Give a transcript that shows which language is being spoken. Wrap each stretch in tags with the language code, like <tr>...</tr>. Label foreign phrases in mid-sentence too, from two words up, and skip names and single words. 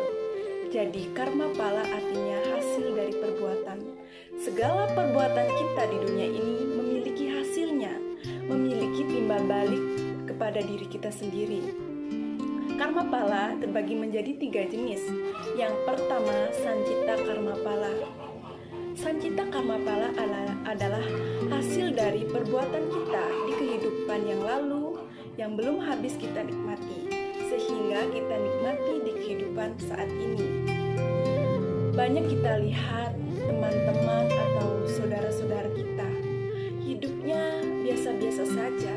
<id>Jadi karma pala artinya hasil dari perbuatan. Segala perbuatan kita di dunia ini memiliki hasilnya, memiliki timbal balik kepada diri kita sendiri. Karma pala terbagi menjadi 3 jenis. Yang pertama, sancita karma pala. Sancita karma pala adalah hasil dari perbuatan kita di kehidupan yang lalu yang belum habis kita nikmati, sehingga kita nikmati di kehidupan saat ini. Banyak kita lihat teman-teman atau saudara-saudara kita, hidupnya biasa-biasa saja.</id>